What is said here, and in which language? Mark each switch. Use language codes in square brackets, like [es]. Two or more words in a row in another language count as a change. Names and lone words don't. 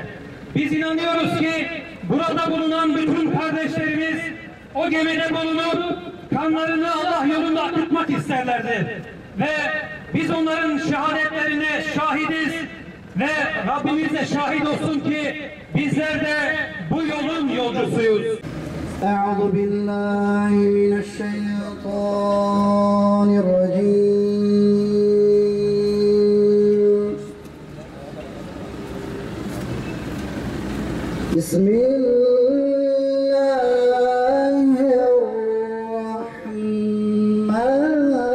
[tr] Biz inanıyoruz ki burada bulunan bütün kardeşlerimiz o gemide bulunup kanlarını Allah yolunda akıtmak isterlerdi. Ve biz onların şehadetlerine şahidiz ve Rabbimiz de şahit olsun ki bizler de bu yolun yolcusuyuz. [ar] أعوذ بالله من الشيطان الرجيم بسم الله الرحمن